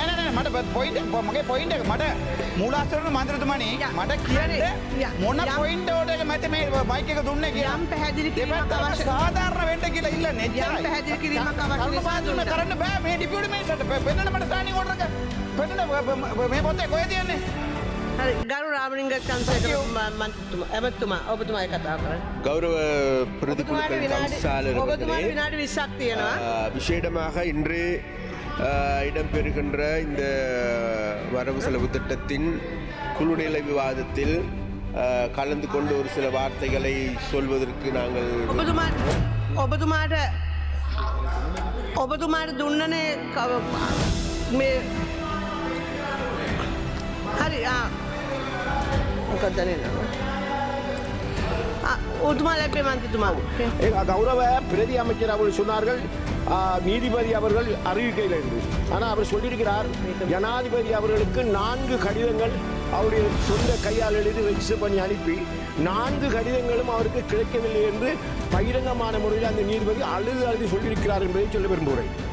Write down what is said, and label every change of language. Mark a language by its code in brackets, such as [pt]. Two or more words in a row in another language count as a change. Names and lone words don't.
[si] නෑ නෑ මට පොයින්ට් මගේ පොයින්ට් එක මට මූලාසන මන්ත්‍රීතුමනි මට කියන්න මොන පොයින්ට් එකද මට මේ මයික් එක දුන්නේ කියලා යම් පැහැදිලි කිරීමක් අවශ්‍ය සාධාරණ වෙන්න කියලා ඉල්ලන්නේ යම් පැහැදිලි කිරීමක් අවශ්‍ය නිසා දුන්නා. කරන්න බෑ මේ ඩිපියුටි මිනිස්සුන්ට පෙන්නන්න මට ස්ටෑන්ඩින් ඕඩර් එක පෙන්නන්න මේ පොතේ කොහෙද යන්නේ හරි ගරු රාමලිංග චන්ද්‍රසේකර මන්ත්‍රීතුමා එමෙතුමා ඔබතුමායි කතා කරන්නේ. [ta] கௌரவ பிரதிக்குழுக்கள் தவிசாளர் [si] ඔබතුමාට විනාඩි 20ක් තියෙනවා. [ta] விசேடமாக இன்று இடம்பெறுகின்ற இந்த வரவு செலவு திட்டத்தின் குழுநிலை விவாதத்தில் கலந்து கொண்டு ஒரு சில வார்த்தைகளை சொல்வதற்கு நாங்கள் [si] ඔබතුමාට දුන්නනේ මේ හරි මොකක්ද නේද ඔබතුමා ලැබේ මන්ත්‍රීතුමා [ta] கௌரவ பிரதி அமைச்சர் அவர்கள் சொன்னார்கள் நீதிபதி அவர்கள் அறிவிக்கையில் இருந்து ஆனால் அவர் சொல்லியிருக்கிறார் ஜனாதிபதி அவர்களுக்கு 4 கடிதங்கள் அவருடைய சொந்த கையால் எழுதி ரெஜிஸ்டர் பண்ணி அனுப்பி 4 கடிதங்களும் அவருக்கு கிடைக்கவில்லை என்று பகிரங்கமான முறையில் அந்த நீதிபதி அழுது சொல்லியிருக்கிறார் என்பதை சொல்ல விரும்புகிறேன்.